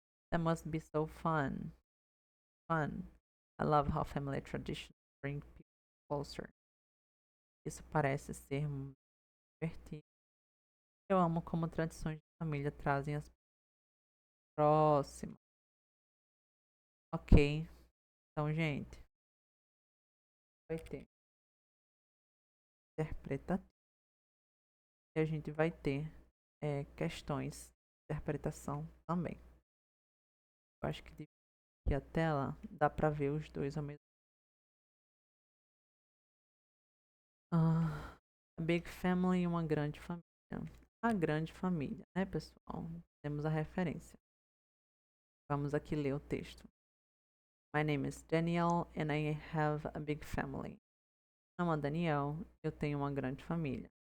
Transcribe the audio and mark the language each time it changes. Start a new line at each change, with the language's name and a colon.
English: That must be so fun. Fun. I love how family traditions bring people closer.
Portuguese: Isso parece ser divertido. Eu amo como tradições de família trazem as próximas. Ok. Então, gente, vai ter interpretativo. E a gente vai ter questões de interpretação também. Eu acho que aqui a tela dá pra ver os dois ao mesmo tempo.
English: A big family,
Portuguese: uma grande família. A grande família, né, pessoal? Temos a referência. Vamos aqui ler o texto.
English: My name is Danielle and I have a big family.
Portuguese: Meu nome é Daniel, eu tenho uma grande família.